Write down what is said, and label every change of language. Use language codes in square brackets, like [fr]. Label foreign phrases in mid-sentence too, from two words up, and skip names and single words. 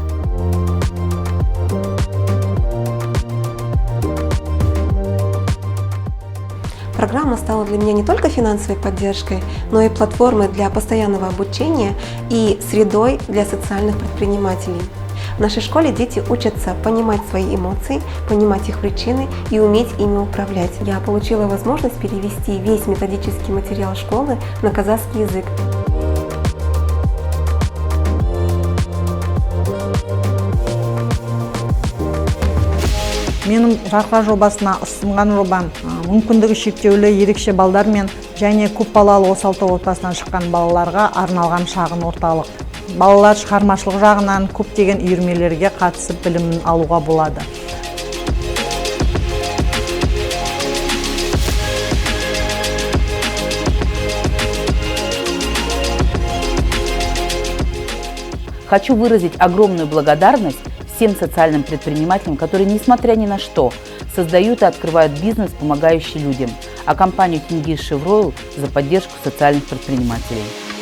[ru] Программа стала для меня не только финансовой поддержкой, но и платформой для постоянного обучения и средой для социальных предпринимателей. В нашей школе дети учатся понимать свои эмоции, понимать их причины и уметь ими управлять. Я получила возможность перевести весь методический материал школы на казахский язык. [kk] Менің ЖРКРА жобасына ұсынған жобам мүмкіндігі шектеулі ерекше балдар мен және көп балалы осалты отбасынан шыққан балаларға арналған шағын орталық. Балалар шығармашылық жағынан көптеген үйірмелерге қатысып білімін алуға болады. [ru] Хочу выразить огромную благодарность всем социальным предпринимателям, которые, несмотря ни на что, создают и открывают бизнес, помогающий людям, а компанию Тенгиз Шевройл за поддержку социальных предпринимателей.